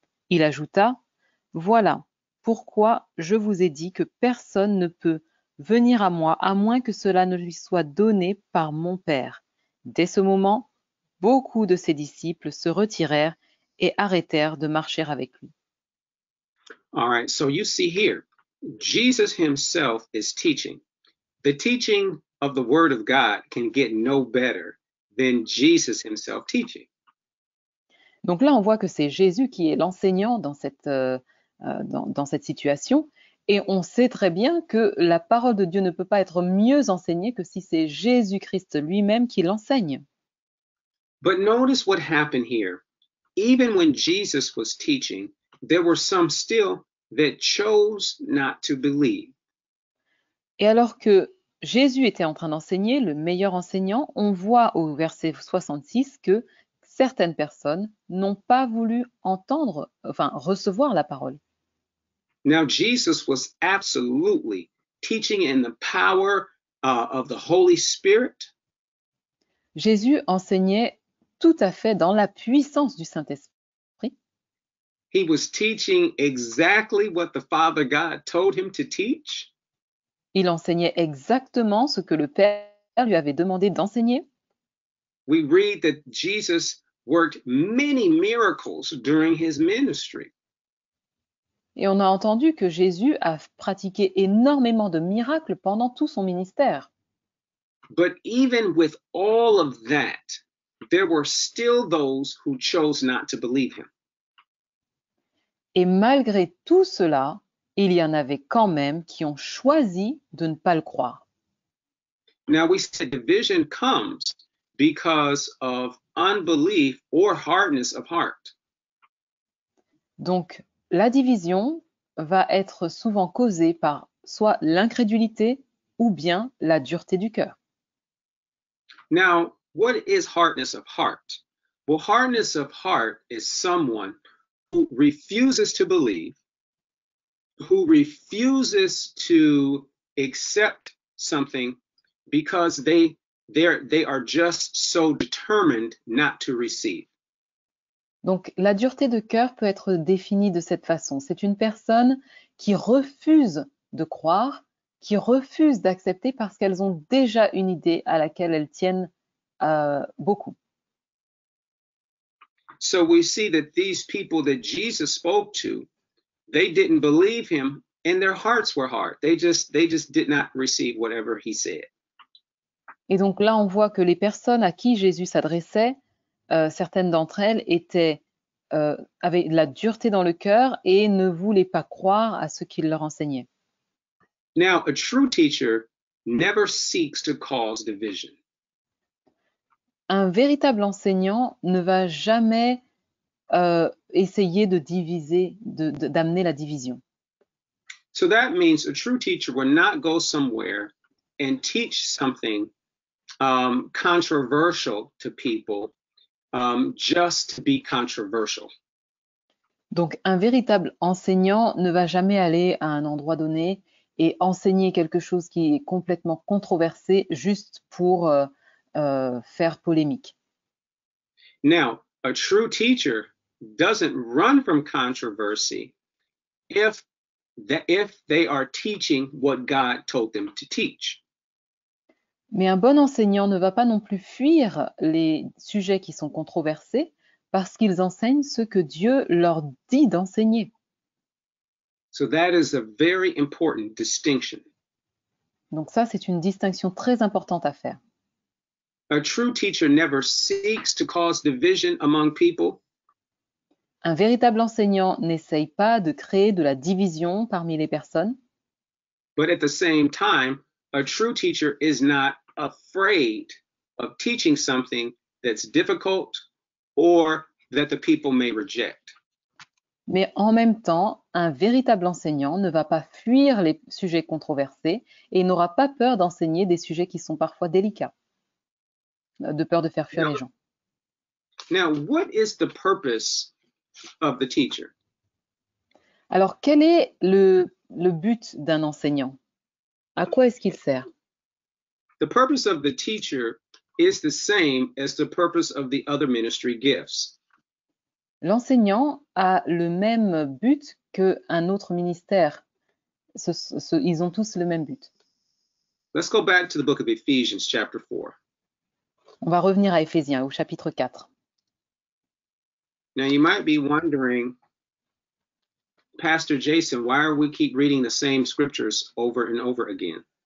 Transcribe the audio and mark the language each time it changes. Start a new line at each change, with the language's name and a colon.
French: Il ajouta, « Voilà pourquoi je vous ai dit que personne ne peut venir à moi à moins que cela ne lui soit donné par mon Père. » Dès ce moment, beaucoup de ses disciples se retirèrent et arrêtèrent de marcher avec lui.
English: All right, so you see here, Jesus himself is teaching. The teaching of the word of God can get no better than Jesus himself teaching.
French: Donc là, on voit que c'est Jésus qui est l'enseignant dans cette situation. Et on sait très bien que la parole de Dieu ne peut pas être mieux enseignée que si c'est Jésus-Christ lui-même qui l'enseigne.
English: But notice what happened here. Even when Jesus was teaching, there were some still that chose not to believe.
French: Et alors que Jésus était en train d'enseigner, le meilleur enseignant, on voit au verset 66 que certaines personnes n'ont pas voulu recevoir la parole.
English: Now, Jesus was absolutely teaching in the power of the Holy Spirit.
French: Jésus enseignait tout à fait dans la puissance du Saint-Esprit.
English: He was teaching exactly what the Father God told him to teach.
French: Il enseignait exactement ce que le Père lui avait demandé d'enseigner.
English: We read that Jesus worked many miracles during his ministry.
French: Et on a entendu que Jésus a pratiqué énormément de miracles pendant tout son ministère.
English: But even with all of that, there were still those who chose not to believe him.
French: Et malgré tout cela, il y en avait quand même qui ont choisi de ne pas le croire.
English: Now we said division comes because of unbelief or hardness of heart.
French: Donc, la division va être souvent causée par soit l'incrédulité ou bien la dureté du cœur.
English: Now, what is hardness of heart? Well, hardness of heart is someone who refuses to believe, who refuses to accept something because they are just so determined not to receive.
French: Donc, la dureté de cœur peut être définie de cette façon. C'est une personne qui refuse de croire, qui refuse d'accepter parce qu'elles ont déjà une idée à laquelle elles tiennent beaucoup.
English: So we see that these people that Jesus spoke to, they didn't believe him and their hearts were hard. They just did not receive whatever he said.
French: Et donc là, on voit que les personnes à qui Jésus s'adressait, certaines d'entre elles avaient de la dureté dans le cœur et ne voulaient pas croire à ce qu'il leur enseignait.
English: Now, a true teacher never seeks to cause division.
French: Un véritable enseignant ne va jamais essayer de diviser, d'amener la division.
English: So that means a true teacher will not go somewhere and teach something controversial to people just to be controversial.
French: Donc, un véritable enseignant ne va jamais aller à un endroit donné et enseigner quelque chose qui est complètement controversé juste pour faire polémique.
English: Now, a true teacher doesn't run from controversy if they are teaching what God told them to teach.
French: Mais un bon enseignant ne va pas non plus fuir les sujets qui sont controversés parce qu'ils enseignent ce que Dieu leur dit d'enseigner.
English: So that is a very important distinction.
French: Donc ça, c'est une distinction très importante à faire.
English: A true teacher never seeks to cause division among people.
French: Un véritable enseignant n'essaye pas de créer de la division parmi les personnes.
English: But at the same time, a true teacher is not afraid of teaching something that's difficult or that the people may reject.
French: Mais en même temps, un véritable enseignant ne va pas fuir les sujets controversés et n'aura pas peur d'enseigner des sujets qui sont parfois délicats, de peur de faire fuir les gens.
English: Now, what is the purpose of the teacher?
French: Alors, quel est le but d'un enseignant? À quoi est-ce qu'il sert?
English: The purpose of the teacher is the same as the purpose of the other ministry gifts.
French: L'enseignant a le même but qu'un autre ministère. Ils ont tous le même but.
English: Let's go back to the book of Ephesians, chapter 4.
French: On va revenir à Éphésiens, au chapitre 4.
English: Now, you might be wondering, Pastor Jason, why are we keep reading the same scriptures over and over again?